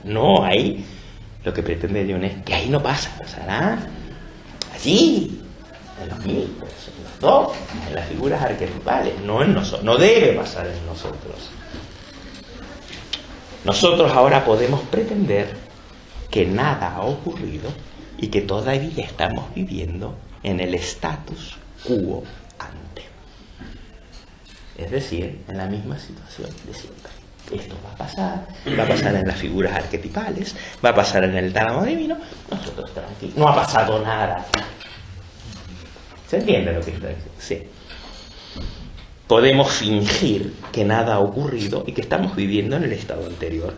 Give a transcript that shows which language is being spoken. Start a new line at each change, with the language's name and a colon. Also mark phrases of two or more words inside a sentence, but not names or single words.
Spanish: No, ahí lo que pretende León es que ahí no pasa, pasará allí, en los mitos, en los dogmas, en las figuras arquetipales, no en nosotros, no debe pasar en nosotros. Nosotros ahora podemos pretender que nada ha ocurrido y que todavía estamos viviendo en el
Latin: status quo ante.
Spanish: Es decir, en la misma situación de siempre. Esto va a pasar en las figuras arquetipales, va a pasar en el tálamo divino, nosotros tranquilos, no ha pasado nada. ¿Se entiende lo que está diciendo? Sí. Podemos fingir que nada ha ocurrido y que estamos viviendo en el estado anterior.